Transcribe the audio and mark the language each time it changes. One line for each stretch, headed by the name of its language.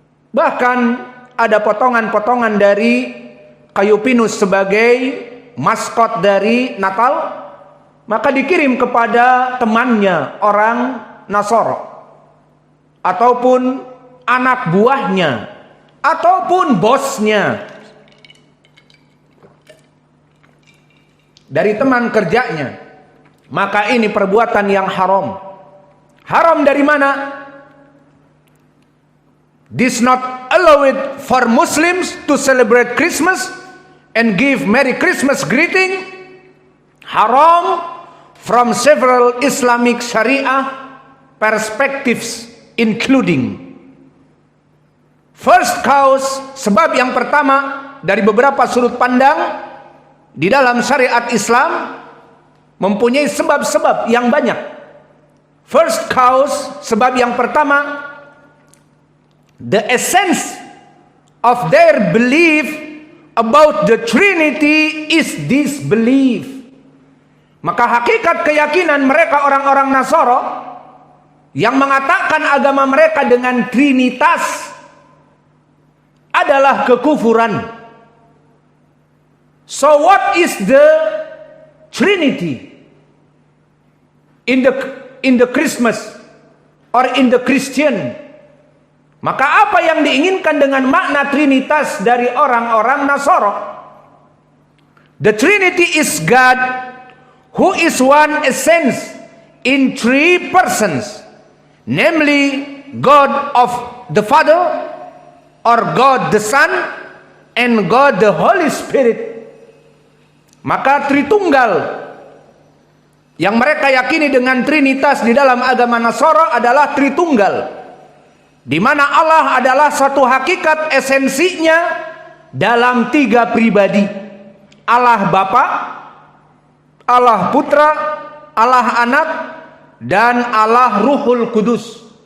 Indonesian: Bahkan ada potongan-potongan dari kayu pinus sebagai maskot dari Natal, maka dikirim kepada temannya orang Nasoro, ataupun anak buahnya, ataupun bosnya, dari teman kerjanya. Maka ini perbuatan yang haram. Haram dari mana?
English: This not allowed for Muslims to celebrate Christmas and give Merry Christmas greeting. Haram from several Islamic Sharia perspectives, including first cause,
Indonesian: sebab yang pertama dari beberapa sudut pandang di dalam syariat Islam mempunyai sebab-sebab yang banyak.
English: First cause,
Indonesian: sebab yang pertama,
English: the essence of their belief about the Trinity is disbelief.
Indonesian: Maka hakikat keyakinan mereka orang-orang Nasoro yang mengatakan agama mereka dengan Trinitas adalah kekufuran.
English: So what is the Trinity in the Christmas or in the Christian?
Indonesian: Maka apa yang diinginkan dengan makna Trinitas dari orang-orang Nasoro?
English: The Trinity is God who is one essence in three persons, namely God of the Father, or God the Son, and God the Holy Spirit.
Indonesian: Maka Tritunggal yang mereka yakini dengan Trinitas di dalam agama Nasoro adalah Tritunggal, di mana Allah adalah satu hakikat esensinya dalam tiga pribadi. Allah Bapa, Allah Putra, Allah Anak, dan Allah Ruhul Kudus.